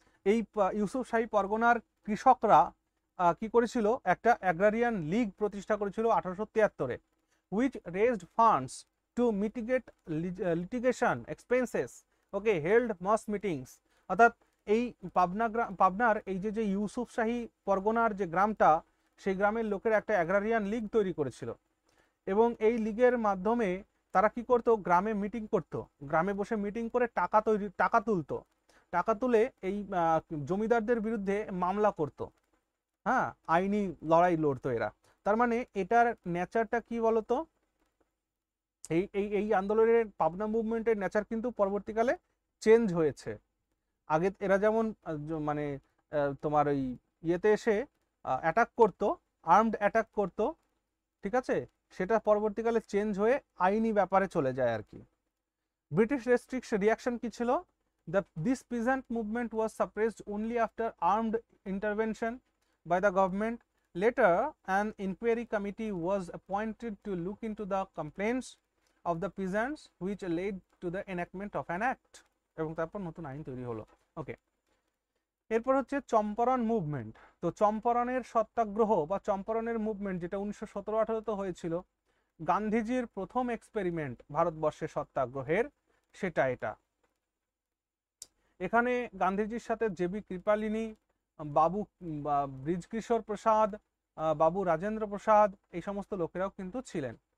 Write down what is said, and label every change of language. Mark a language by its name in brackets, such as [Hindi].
[Bangla] এই ইউসুফ শাহী পরগনার কৃষকরা কি করেছিল? একটা অ্যাগ্রারিয়ান লীগ প্রতিষ্ঠা করেছিল 1873-এ, [English] which raised funds to mitigate litigation expenses, okay, held mass meetings। [Bangla] অর্থাৎ এই পাবনার এই যে ইউসুফ শাহী পরগনার যে গ্রামটা, সেই গ্রামের লোকের একটা অ্যাগ্রারিয়ান লীগ তৈরি করেছিল, এবং এই লীগের মাধ্যমে তারা কি করতো? গ্রামে মিটিং করতো, গ্রামে বসে মিটিং করে টাকা তুলতো, টাকা তুলে এই জমিদারদের বিরুদ্ধে মামলা করত, হ্যাঁ, আইনি লড়াই লড়তো এরা। তার মানে এটার নেচারটা কি বলতো? এই আন্দোলনের পাবনা মুভমেন্টের নেচার কিন্তু পরবর্তীকালে চেঞ্জ হয়েছে। আগে এরা যেমন মানে তোমার ওই ইয়েতে এসে অ্যাটাক করতো, আর্মড অ্যাটাক করতো, ঠিক আছে, সেটা পরবর্তীকালে চেঞ্জ হয়ে আইনি ব্যাপারে চলে যায় আর কি। ব্রিটিশ রিয়াকশন কি ছিল? [English] This peasant movement was suppressed only after armed intervention by the government. Later, an inquiry committee was appointed to look into the complaints of the peasants, which led to the enactment of an act, [Bangla] এবং তারপর নতুন আইন তৈরি হলো। ওকে, এরপর হচ্ছে Champaran movement. তো চম্পারণের সত্যাগ্রহ বা চম্পারণের মুভমেন্ট, যেটা 1917-18 হয়েছিল, গান্ধীজির প্রথম এক্সপেরিমেন্ট ভারতবর্ষে সত্যাগ্রহের, সেটা এটা। এখানে গান্ধীজির সাথে জেবি কৃপালিনী, বাবু ব্রিজকিশোর প্রসাদ, বাবু রাজেন্দ্র প্রসাদ, এই সমস্ত লোকেরাও কিন্তু ছিলেন।